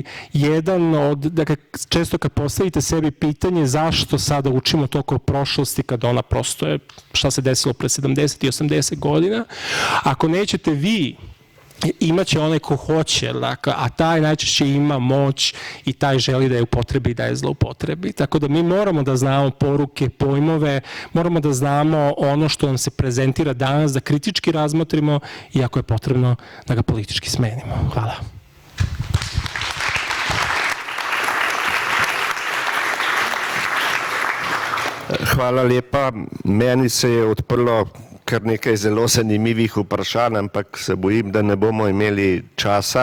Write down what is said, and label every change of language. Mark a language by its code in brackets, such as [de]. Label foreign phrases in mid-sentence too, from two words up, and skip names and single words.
[sr] Jedan od, dakle, često kad postavite sebi pitanje zašto sada učimo toliko o prošlosti kad ona prosto je šta se desilo pre 70 i 80 godina, ako nećete vi, imaće onaj ko hoće, a taj najčešće ima moć i taj želi da je upotrebi i da je zloupotrebi. Tako da mi moramo da znamo poruke, pojmove, moramo da znamo ono što nam se prezentira danas, da kritički razmotrimo i ako je potrebno da ga politički smenimo. Hvala. [sl] Hvala lepa. Meni se je odprlo kar nekaj zelo zanimivih vprašanj, ampak se bojim, da ne bomo imeli časa.